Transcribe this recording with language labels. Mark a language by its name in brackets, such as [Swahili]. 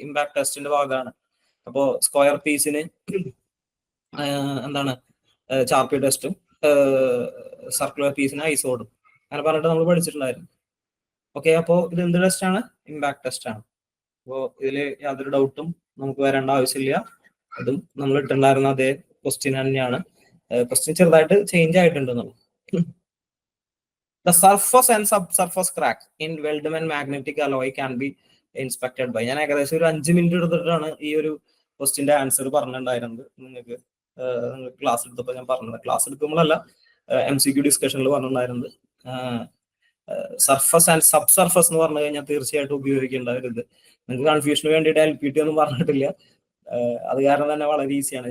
[Malayalam] Impact ടെസ്റ്റിന്റെ ഭാഗമാണ്. അപ്പോൾ സ്ക്വയർ പീസിന് എന്താണ് ചാർപ്പി ടെസ്റ്റും സർക്കുലർ പീസിന് ഐസോഡും അങ്ങനെ പറഞ്ഞിട്ട് നമ്മൾ പഠിച്ചിട്ടുണ്ടായിരുന്നു. ഓക്കെ, അപ്പോൾ ഇത് എന്ത് ടെസ്റ്റ് ആണ്? ഇമ്പാക്ട് ടെസ്റ്റ് ആണ്. അപ്പോൾ ഇതിൽ യാതൊരു ഡൗട്ടും നമുക്ക് വരേണ്ട ആവശ്യമില്ല. അതും നമ്മൾ ഇട്ടുണ്ടായിരുന്ന അതേ ക്വസ്റ്റ്യൻ തന്നെയാണ്. ക്വസ്റ്റ്യൻ ചെറുതായിട്ട് change ആയിട്ടുണ്ടെന്നുള്ളൂ. [English] The surface and subsurface crack in Weldman magnetic alloy can be inspected by. [Malayalam] ഞാൻ ഏകദേശം ഒരു 5 മിനിറ്റ് എടുത്തിട്ടാണ് ഈ ഒരു ക്വസ്റ്റ്യന്റെ ആൻസർ പറഞ്ഞിട്ടുണ്ടായിരുന്നത്. നിങ്ങൾക്ക് ക്ലാസ് എടുത്തപ്പോൾ ഞാൻ പറഞ്ഞത്, ക്ലാസ് എടുക്കുമ്പോഴല്ല MCQ ഡിസ്കഷനിൽ പറഞ്ഞിട്ടുണ്ടായിരുന്നത്. സർഫസ് ആൻഡ് സബ് സർഫസ് എന്ന് പറഞ്ഞു കഴിഞ്ഞാൽ തീർച്ചയായിട്ടും ഉപയോഗിക്കേണ്ട ഒരു ഇത്. നിങ്ങൾക്ക് കൺഫ്യൂഷന് വേണ്ടിയിട്ട് LPT ഒന്നും പറഞ്ഞിട്ടില്ല. അത് കാരണം തന്നെ വളരെ ഈസിയാണ്.